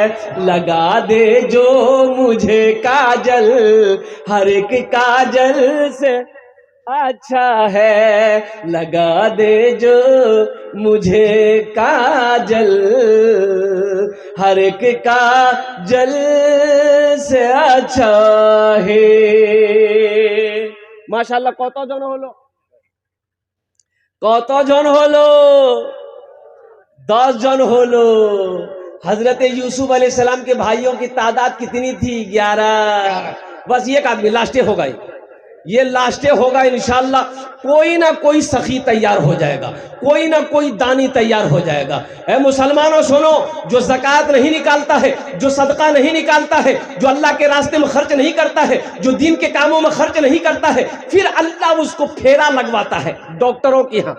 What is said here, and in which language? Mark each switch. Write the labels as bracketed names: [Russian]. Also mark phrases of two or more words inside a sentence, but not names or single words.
[Urdu] لگا دے جو مجھے کاجل ہر ایک کاجل سے اچھا ہے۔ لگا دے جو مجھے کاجل ہر ایک کاجل سے اچھا ہے۔ [Bangla] ماشاءاللہ কতজন হলো? কতজন হলো? 10 জন হলো۔ [Urdu] حضرت یوسف علیہ السلام کے بھائیوں کی تعداد کتنی تھی؟ 11۔ بس ایک آدمی لاسٹے ہوگا، یہ لاسٹے ہوگا انشاءاللہ۔ کوئی نہ کوئی سخی تیار ہو جائے گا، کوئی نہ کوئی دانی تیار ہو جائے گا۔ اے مسلمانوں سنو، جو زکوٰۃ نہیں نکالتا ہے، جو صدقہ نہیں نکالتا ہے، جو اللہ کے راستے میں خرچ نہیں کرتا ہے، جو دین کے کاموں میں خرچ نہیں کرتا ہے، پھر اللہ اس کو پھیرا لگواتا ہے ڈاکٹروں کے ہاں۔